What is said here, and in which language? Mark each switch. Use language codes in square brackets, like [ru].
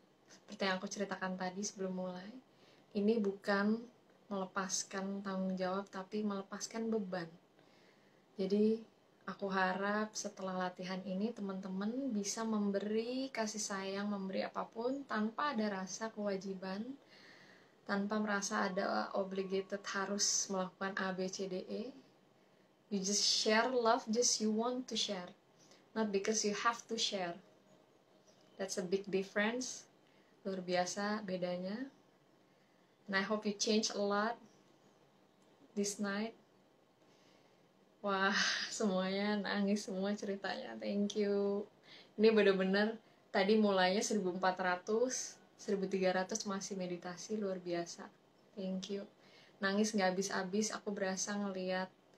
[id] Seperti yang aku ceritakan tadi sebelum mulai, ini bukan melepaskan tanggung jawab, tapi melepaskan beban. Jadi aku harap setelah latihan ini teman-teman bisa memberi kasih sayang, memberi apapun tanpa ada rasa kewajiban, tanpa merasa ada obligated harus melakukan A, B, C, D, E. [en] You just share love, just you want to share, not because you have to share. That's a big difference, [id] luar biasa bedanya. [en] And I hope you change a lot this night. [id] Wah, semuanya nangis semua ceritanya. [en] Thank you. [id] Ini bener-bener tadi mulainya 1400, 1300 masih meditasi, luar biasa. Thank you. Nangis gak habis-habis, aku berasa ngeliat.